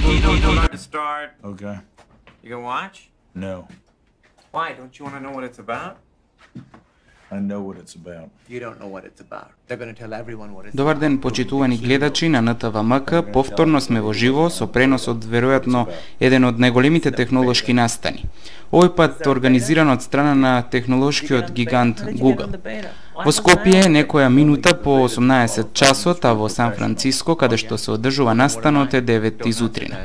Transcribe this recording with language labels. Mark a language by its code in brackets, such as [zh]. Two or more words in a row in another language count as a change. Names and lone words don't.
[en] to start. Okay. You can watch? No. Why? Don't you want to know what it's about? I know what it's about. You don't know what it's about. They're going to tell everyone what it's [mk] Добар ден, почитувани гледачи на НТВМК. Повторно сме во живо со пренос од веројатно еден од најголемите технолошки настани. Овој пат организиран од страна на технолошкиот гигант Google. Во Скопје некоја минута по 18 часот, а во Сан Франциско, каде што се одржува настанот, е 9 изутрина.